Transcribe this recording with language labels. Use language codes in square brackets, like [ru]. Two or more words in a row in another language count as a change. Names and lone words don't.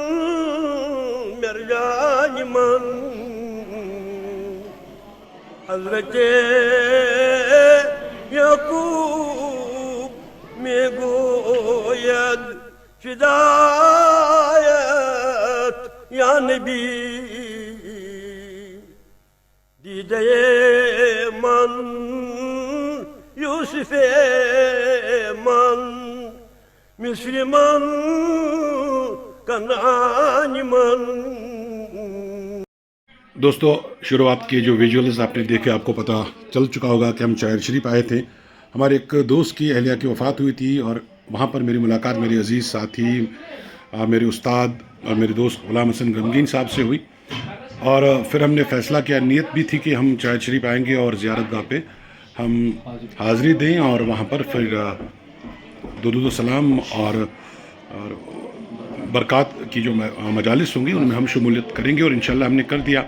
[fa] مرجان من حضرت یعقوب میں گوید فدایت یا نبی دیدے من یوسف من مصر من کنعان من. [ur] دوستو شروعات کے جو ویژولز آپ نے دیکھے آپ کو پتہ چل چکا ہوگا کہ ہم چاہر شریف آئے تھے. ہمارے ایک دوست کی اہلیہ کی وفات ہوئی تھی اور وہاں پر میری ملاقات میرے عزیز ساتھی میرے استاد اور میرے دوست غلام حسن غمگین صاحب سے ہوئی اور پھر ہم نے فیصلہ کیا, نیت بھی تھی کہ ہم چاہر شریف آئیں گے اور زیارت گاہ پہ ہم حاضری دیں اور وہاں پر پھر درود و سلام اور برکات کی جو مجالس ہوں گی ان میں ہم شمولیت کریں گے اور انشاءاللہ ہم نے کر دیا.